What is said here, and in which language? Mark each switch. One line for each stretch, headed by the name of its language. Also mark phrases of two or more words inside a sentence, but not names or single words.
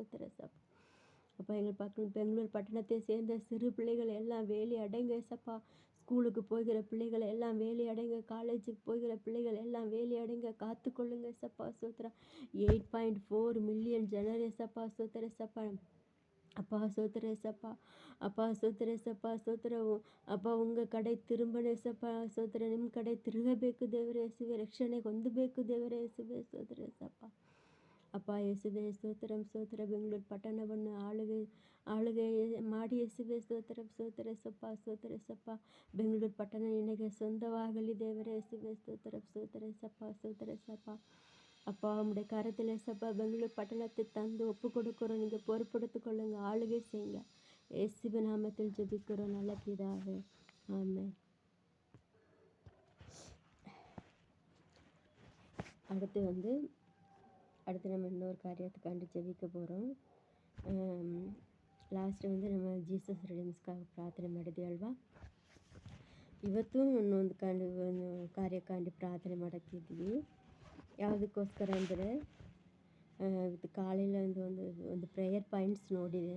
Tamil: அப்பா எங்கள் பெங்களூர் பட்டணத்தை சேர்ந்த சிறு பிள்ளைகள் எல்லாம் வேலி அடைங்க ஏசப்பா ஸ்கூலுக்கு போகிற பிள்ளைகள் எல்லாம் வேலி அடைங்க காலேஜுக்கு போகிற பிள்ளைகள் எல்லாம் வேலி அடைங்க காத்துக்கொள்ளுங்க ஏசப்பா 8.4 மில்லியன் ஜனர் ஏசப்பா சப்பா அப்பா ஏசப்பா அப்பா அப்பா உங்கள்
Kannada: ಕಡೆ ತಿರುಂಬನೆ ಏಸಪ್ಪ ನಿಮ್ಮ ಕಡೆ ತಿರುಗಬೇಕು ದೇವರೇ ಯೇಸುವೆ ರಕ್ಷಣೆ ಹೊಂದಬೇಕು ದೇವರೇ ಯೇಸುವೆ ಏಸಪ್ಪ ಅಪ್ಪ ಯೇಸುವೆ ಸ್ತೋತ್ರ ಸ್ತೋತ್ರ. ಬೆಂಗಳೂರು ಪಟ್ಟಣವನ್ನು ಆಳುಗೆ ಮಾಡಿ ಯೇಸುವೆ ಸ್ತೋತ್ರ ಸ್ತೋತ್ರ ಸಪ್ಪ ಸ್ತೋತ್ರ ಸಪ್ಪ. ಬೆಂಗಳೂರು ಪಟ್ಟಣ ನಿನಗೆ ಸ್ವಂತವಾಗಲಿ ದೇವರೇ ಯೇಸುವೆ ಸ್ತೋತ್ರ ಸ್ತೋತ್ರ ಸಪ್ಪ ಸ್ತೋತ್ರ சப்பா.
Tamil: அப்பா உம்முடைய கரத்தில் சப்பா பெங்களூர் பட்டணத்தை தந்து ஒப்பு கொடுக்கிறோம். நீங்கள் பொறுப்படுத்திக் கொள்ளுங்க, ஆளுகை செய்யுங்க. இயேசுவின் நாமத்தில் ஜெபிக்கிறோம் நல்ல பிதாவே, ஆமென். அடுத்து நம்ம இன்னொரு காரியத்துக்காண்டி ஜெபிக்க போகிறோம்.
Kannada: ಲಾಸ್ಟ್ ನಮ್ಮ ಜೀಸಸ್ ರಿಡೀಮ್ಸ್ಗಾಗಿ ಪ್ರಾರ್ಥನೆ ಮಾಡಿದ್ವಿ ಅಲ್ವಾ. ಇವತ್ತು ಇನ್ನೊಂದು ಕಾರ್ಯಕ್ಕಾಗಿ ಪ್ರಾರ್ಥನೆ ಮಾಡಕ್ಕಿದ್ವಿ. ಯಾವುದಕ್ಕೋಸ್ಕರ ಅಂದರೆ ಇವತ್ತು ಕಾலையில் ಒಂದು
English: prayer points
Kannada: ನೋಡಿದೆ.